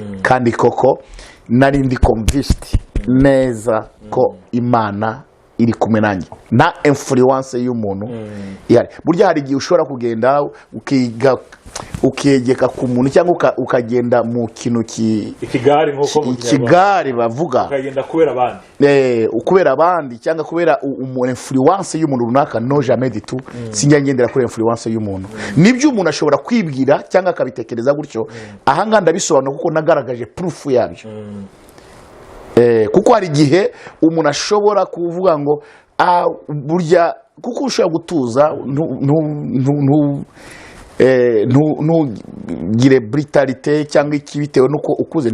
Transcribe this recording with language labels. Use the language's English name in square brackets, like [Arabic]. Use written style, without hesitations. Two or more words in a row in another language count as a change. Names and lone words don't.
[Kinyarwanda] Kandi koko nari ndi convinced neza ko Imana iri kumwe nanjye na influence y'umuntu yari. Burya hari igihe ushobora kugenda ukegeka ku muntu cyangwa ukagenda mu kintu ikigari bavuga ukagenda kubera abandi ukubera abandi cyangwa kubera influence y'umuntu runaka. [French] No jamais du tout [Kinyarwanda] sinjya ngendera kuri influence y'umuntu. Nibyo umuntu ashobora kwibwira cyangwa akabitekereza gutyo. Aha nganda ndabisobanura kuko nagaragaje proof yabyo. Kuko hari igihe umuntu ashobora kuvuga ngo burya kuko ushobora gutuza ntugire brutalite cyangwa iki bitewe nuko ukuze.